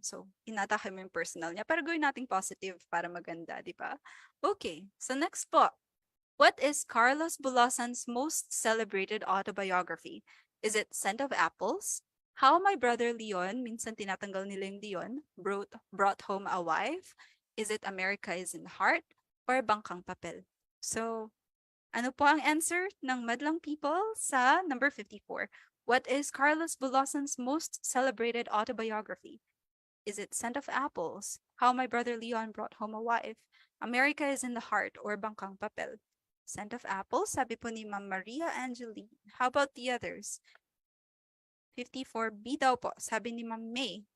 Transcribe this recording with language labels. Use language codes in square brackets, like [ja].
[tl] So, inatake mo yung personal niya. Pero gawin nating positive para maganda, di ba? Okay. So, next po. [en] What is Carlos Bulosan's most celebrated autobiography? Is it Scent of Apples? How My Brother Leon, [tl] minsan tinatanggal nila yung Leon, [en] brought home a wife? Is it America is in the Heart? Or Bangkang Papel? [tl] So, ano po ang answer ng madlang people sa number 54? [en] What is Carlos Bulosan's most celebrated autobiography? Is it Scent of Apples? How My Brother Leon Brought Home a Wife? America is in the Heart? Or Bangkang Papel? Scent of Apples, [tl] sabi po ni [en] Ma'am Maria Angeline. How about the others? 54B [tl] daw po, sabi ni [en] Ma'am May.